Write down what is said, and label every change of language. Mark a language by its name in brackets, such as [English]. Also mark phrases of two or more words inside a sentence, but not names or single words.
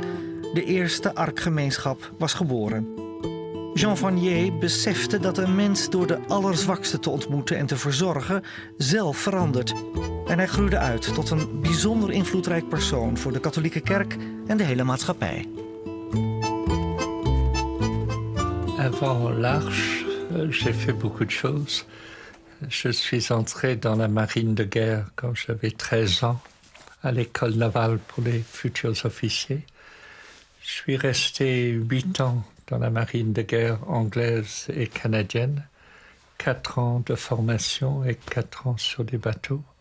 [Dutch] De eerste arkgemeenschap was geboren. Jean Vanier besefte dat een mens door de allerzwakste te ontmoeten en te verzorgen zelf verandert. En hij groeide uit tot een bijzonder invloedrijk persoon voor de katholieke kerk en de hele maatschappij. [French] Avant l'Arche, j'ai fait beaucoup de choses. Je suis entré dans la marine de guerre quand j'avais 13 ans, à l'école navale pour les futurs officiers. Je suis resté 8 ans dans la marine de guerre anglaise et canadienne, 4 ans de formation et 4 ans sur des bateaux.